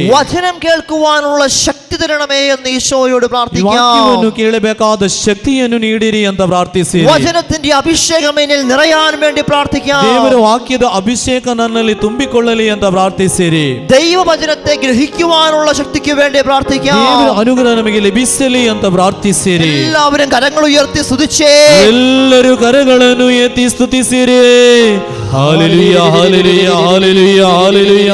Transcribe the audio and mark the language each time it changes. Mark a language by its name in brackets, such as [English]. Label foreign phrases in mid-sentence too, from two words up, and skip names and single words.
[Malayalam] വചനം കേൾക്കുവാനുള്ള ശക്തി തരണമേ എന്ന് ഈശോയോട് പ്രാർത്ഥിക്കാം. [Kannada] ವಾಕ್ಯವನ್ನು ಕೇಳಬೇಕಾದ ಶಕ್ತಿಯನ್ನು ನೀಡಿರಿ ಅಂತ ಪ್ರಾರ್ಥಿಸಿರಿ. [Malayalam] വചനത്തിന്റെ അഭിഷേകം എന്നിൽ നിറയാൻ വേണ്ടി പ്രാർത്ഥിക്കാം. [Kannada] ದೇವರ ವಾಕ್ಯದ ಅಭಿಷೇಕ ನನ್ನಲ್ಲಿ ತುಂಬಿಕೊಳ್ಳಲಿ ಅಂತ ಪ್ರಾರ್ಥಿಸಿರಿ. [Malayalam] ദൈവവചനത്തെ ഗ്രഹിക്കുവാനുള്ള ശക്തിക്ക് വേണ്ടി പ്രാർത്ഥിക്കാം. [Kannada] ದೇವರ ಅನುಗ್ರಹ ನಮಗೆ ಲಭಿಸಲಿ ಅಂತ ಪ್ರಾರ್ಥಿಸಿರಿ. [Malayalam] എല്ലാവരും കരങ്ങൾ ഉയർത്തി സ്തുതിച്ചേ. [Kannada] ಎಲ್ಲರೂ ಕರಗಳನ್ನು ಎತ್ತಿ ಸ್ತುತಿಸಿರಿ. ಹಲ್ಲೆಲೂಯ, ಹಲ್ಲೆಲೂಯ, ಹಲ್ಲೆಲೂಯ, ಹಲ್ಲೆಲೂಯ.